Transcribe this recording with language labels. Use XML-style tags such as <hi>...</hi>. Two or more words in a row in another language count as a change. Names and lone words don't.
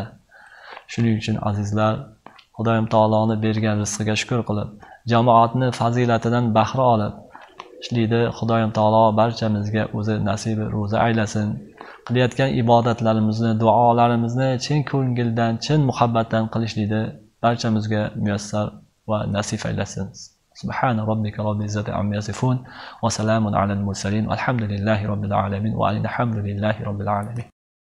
<uz>Shuning uchun azizlar, Xudoyim taoloning bergan rizqiga shukr qilib, jamoatni fazilatidan bahra olib ishlaydi. Xudoyim taolo barchamizga o'zi nasibi ro'za aylasin. Qilayotgan ibodatlarimizni, duolarimizni chin ko'ngildan, chin muhabbatdan qilishlikni barchamizga muyassar va nasib aylasin.</uz> <ar>سبحان ربك رب العزة عما يصفون وسلام على المرسلين. الحمد لله رب العالمين والحمد لله رب العالمين.</ar>